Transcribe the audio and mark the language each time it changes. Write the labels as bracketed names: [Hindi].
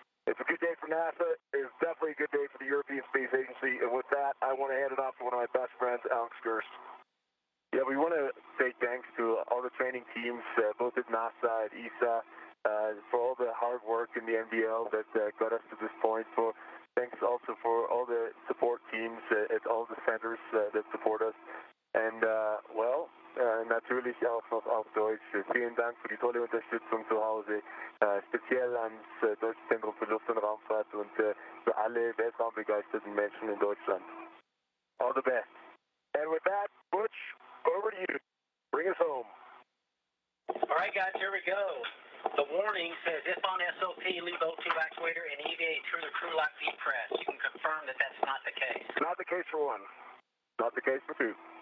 [English] It's a good day for NASA. It's definitely a good day for the European Space Agency. And with that, I want to hand it off to one of my best friends, Alex Gerst. Yeah, we want to say thanks to all the training teams, both at NASA and ESA, for all the hard work in the NBL that got us to this point. So thanks also for all the support teams at all the centers that support us. [German] And, natürlich auch noch auf Deutsch. Vielen Dank für die tolle Unterstützung zu Hause, speziell ans Deutsche Zentrum für Luft- und Raumfahrt und für alle weltraumbegeisterten Menschen in Deutschland. [English] All the best. And with that, Butch, over to you. Bring us home. All right, guys, here we go. The warning says, if on SOP, leave O2 actuator and EVA through the crew lock depress. You can confirm that that's not the case. Not the case for one. Not the case for two.